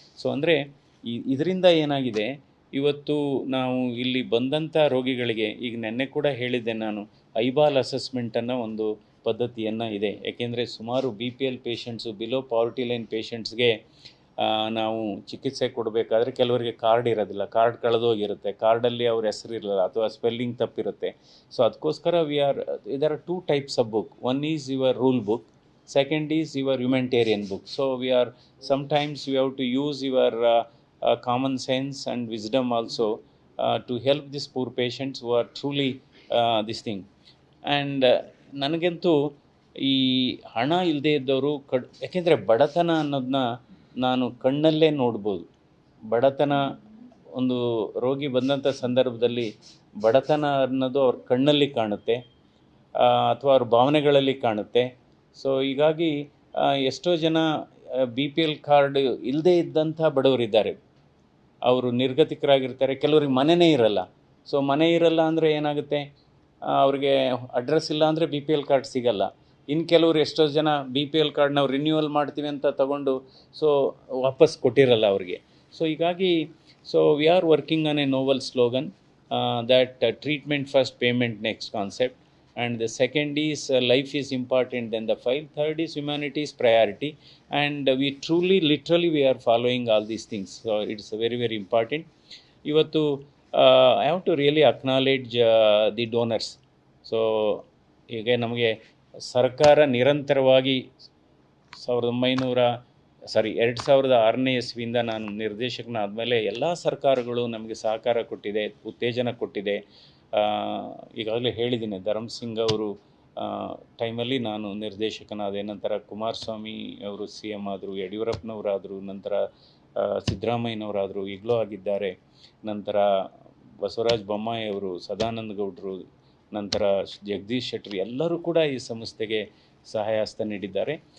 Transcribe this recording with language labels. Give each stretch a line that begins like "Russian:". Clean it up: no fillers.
Kannada: So ಅಂದರೆ ಇದರಿಂದ ಏನಾಗಿದೆ, ಇವತ್ತು ನಾವು ಇಲ್ಲಿ ಬಂದಂಥ ರೋಗಿಗಳಿಗೆ ಈಗ ನೆನ್ನೆ ಕೂಡ ಹೇಳಿದ್ದೆ ನಾನು, ಐಬಾಲ್ ಅಸೆಸ್ಮೆಂಟನ್ನು ಒಂದು ಪದ್ಧತಿಯನ್ನು ಇದೆ. ಏಕೆಂದರೆ ಸುಮಾರು BPL patients, below poverty line ಪೇಷಂಟ್ಸ್ಗೆ ನಾವು ಚಿಕಿತ್ಸೆ ಕೊಡಬೇಕಾದ್ರೆ ಕೆಲವರಿಗೆ ಕಾರ್ಡ್ ಇರೋದಿಲ್ಲ, ಕಾರ್ಡ್ ಕಳೆದೋಗಿರುತ್ತೆ, ಕಾರ್ಡಲ್ಲಿ ಅವ್ರ ಹೆಸರು ಇರಲ್ಲ ಅಥವಾ ಸ್ಪೆಲ್ಲಿಂಗ್ ತಪ್ಪಿರುತ್ತೆ. ಸೊ ಅದಕ್ಕೋಸ್ಕರ
English: there are 2 types of book. One is your rule book, second is your humanitarian book. So sometimes we have to use your common sense and wisdom also to help these poor patients who are truly this thing.
Kannada: And ನನಗಂತೂ ಈ ಹಣ ಇಲ್ಲದೆ ಇದ್ದವರು ಯಾಕೆಂದರೆ ಬಡತನ ಅನ್ನೋದನ್ನ ನಾನು ಕಣ್ಣಲ್ಲೇ ನೋಡ್ಬೋದು. ಬಡತನ ಒಂದು ರೋಗಿ ಬಂದಂಥ ಸಂದರ್ಭದಲ್ಲಿ ಬಡತನ ಅನ್ನೋದು ಅವ್ರ ಕಣ್ಣಲ್ಲಿ ಕಾಣುತ್ತೆ ಅಥವಾ ಅವ್ರ ಭಾವನೆಗಳಲ್ಲಿ ಕಾಣುತ್ತೆ. ಸೊ ಹೀಗಾಗಿ ಎಷ್ಟೋ ಜನ BPL ಕಾರ್ಡ್ ಇಲ್ಲದೇ ಇದ್ದಂಥ ಬಡವರಿದ್ದಾರೆ, ಅವರು ನಿರ್ಗತಿಕರಾಗಿರ್ತಾರೆ, ಕೆಲವ್ರಿಗೆ ಮನೆಯೇ ಇರಲ್ಲ. ಸೊ ಮನೆ ಇರಲ್ಲ ಅಂದರೆ ಏನಾಗುತ್ತೆ, ಅವ್ರಿಗೆ ಅಡ್ರೆಸ್ ಇಲ್ಲ ಅಂದರೆ BPL ಕಾರ್ಡ್ ಸಿಗಲ್ಲ. ಇನ್ನು ಕೆಲವರು ಎಷ್ಟೋ ಜನ BPL ಕಾರ್ಡ್ ನಾವು ರಿನ್ಯೂವಲ್ ಮಾಡ್ತೀವಿ ಅಂತ ತಗೊಂಡು ಸೊ ವಾಪಸ್ ಕೊಟ್ಟಿರಲ್ಲ ಅವ್ರಿಗೆ. ಸೊ ಹೀಗಾಗಿ
English: We are working on a novel slogan that treatment first, payment next concept, and the second is life is important than the file, third is humanity is priority, and we truly literally we are following all these things. So it's very very important. Ivattu I have to really acknowledge the donors.
Kannada: So ಈಗ ನಮಗೆ ಸರ್ಕಾರ ನಿರಂತರವಾಗಿ 2006ನೇ ಇಸ್ವಿಯಿಂದ ನಾನು ನಿರ್ದೇಶಕನಾದಮೇಲೆ ಎಲ್ಲ ಸರ್ಕಾರಗಳು ನಮಗೆ ಸಹಕಾರ ಕೊಟ್ಟಿದೆ, ಉತ್ತೇಜನ ಕೊಟ್ಟಿದೆ. ಈಗಾಗಲೇ ಹೇಳಿದ್ದೀನಿ, ಧರ್ಮಸಿಂಗ್ ಅವರು ಟೈಮಲ್ಲಿ ನಾನು ನಿರ್ದೇಶಕನಾದೆ, ನಂತರ ಕುಮಾರಸ್ವಾಮಿ ಅವರು CM ಆದರು, ಯಡಿಯೂರಪ್ಪನವರಾದರು, ನಂತರ ಸಿದ್ದರಾಮಯ್ಯನವರಾದರು, ಈಗಲೂ ಆಗಿದ್ದಾರೆ, ನಂತರ ಬಸವರಾಜ ಬೊಮ್ಮಾಯಿ ಅವರು, ಸದಾನಂದ ಗೌಡರು, ನಂತರ ಜಗದೀಶ್ ಶೆಟ್ಟರ್, ಎಲ್ಲರೂ ಕೂಡ ಈ ಸಂಸ್ಥೆಗೆ ಸಹಾಯ ಹಸ್ತ ನೀಡಿದ್ದಾರೆ.